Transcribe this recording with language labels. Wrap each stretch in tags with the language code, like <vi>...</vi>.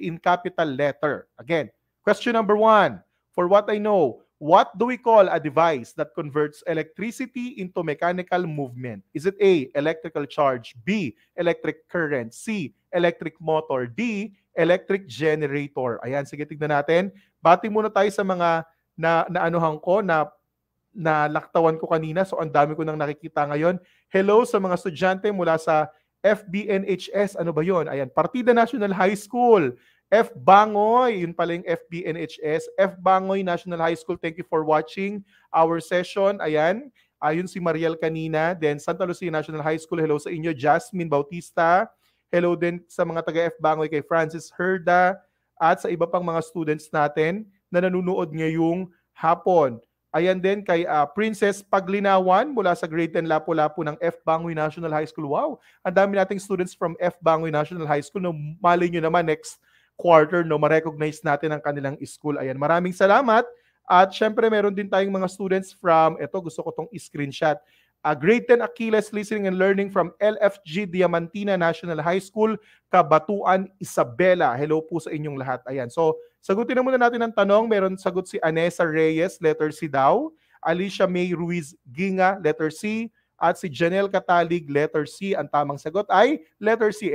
<en>In capital letter. Again, question number 1. For what I know, what do we call a device that converts electricity into mechanical movement? Is it A, electrical charge, B, electric current, C, electric motor, D, electric generator?</en> <tl>Ayan, sige, tignan natin. Bati muna tayo sa mga naanuhan ko, na laktawan ko kanina. So, ang dami ko nang nakikita ngayon. Hello sa mga estudyante mula sa FBNHS, ano ba yon? Ayan, Partida National High School. F. Bangoy, yun pala yung FBNHS. F.</tl> <en>Bangoy National High School, thank you for watching our session.</en> <tl>Ayan, ayun si Mariel kanina. Then Santa Lucia National High School, hello sa inyo. Jasmine Bautista. Hello din sa mga taga F. Bangoy kay Francis Herda at sa iba pang mga students natin na nanonood ngayong hapon. Ayan din kay Princess Paglinawan mula sa grade 10 Lapu-Lapu ng F. Bangoy National High School. Wow, ang dami nating students from F. Bangoy National High School. No, malay nyo naman next quarter, no, ma-recognize natin ang kanilang school. Ayan, maraming salamat. At syempre, meron din tayong mga students from, eto, gusto ko tong screenshot.</tl> <en>Grade 10 Achilles Listening and Learning from LFG Diamantina National High School, Kabatuan, Isabela.</en> <tl>Hello po sa inyong lahat. Ayan, so sagutin na muna natin ang tanong. Meron sagot si Anessa Reyes, letter C daw. Alicia May Ruiz Ginga, letter C. At si Janelle Catalig, letter C. Ang tamang sagot ay letter C.</tl>